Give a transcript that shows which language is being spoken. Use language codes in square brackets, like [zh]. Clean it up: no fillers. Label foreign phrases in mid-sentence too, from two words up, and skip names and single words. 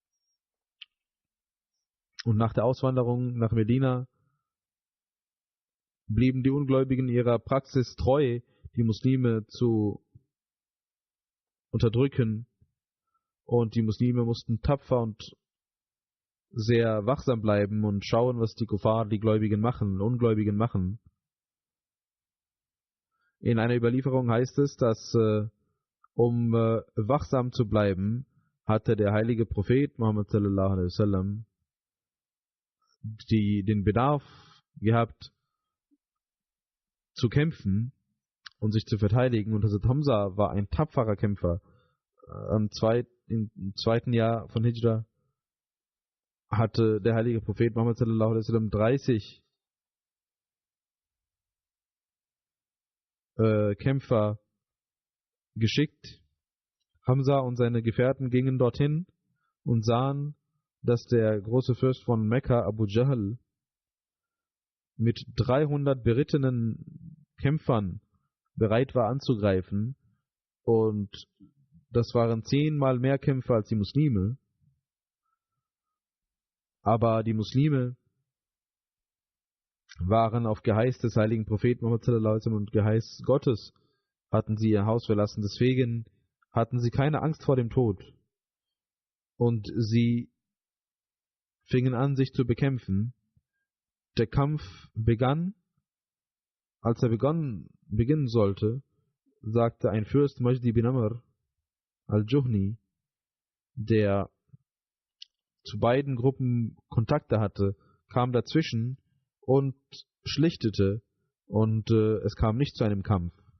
[de] Und nach der Auswanderung nach Medina blieben die Ungläubigen ihrer Praxis treu, die Muslime zu unterdrücken, und die Muslime mussten tapfer und sehr wachsam bleiben und schauen, was die Kuffar, die Ungläubigen machen. In einer Überlieferung heißt es, dass um wachsam zu bleiben, hatte der heilige Prophet Muhammad [ar] صلى الله عليه وسلم [de] den Bedarf gehabt, zu kämpfen und sich zu verteidigen. Und Hazrat Hamza war ein tapferer Kämpfer. im zweiten Jahr von Hijra hatte der heilige Prophet Muhammad [ar] صلى الله عليه وسلم [de] 30 Kämpfer geschickt. Hamza und seine Gefährten gingen dorthin und sahen, dass der große Fürst von Mekka, Abu Jahl, mit 300 berittenen Kämpfern bereit war anzugreifen, und das waren 10-mal mehr Kämpfer als die Muslime. Aber die Muslime waren auf Geheiß des heiligen Propheten Muhammad [ar] صلى الله عليه وسلم [de] und Geheiß Gottes, hatten sie ihr Haus verlassen. Deswegen hatten sie keine Angst vor dem Tod. Und sie fingen an, sich zu bekämpfen. Der Kampf begann. Als er beginnen sollte, sagte ein Fürst Majdi bin Amr al-Juhni, der zu beiden Gruppen Kontakte hatte, kam dazwischen und schlichtete, und es kam nicht zu einem Kampf.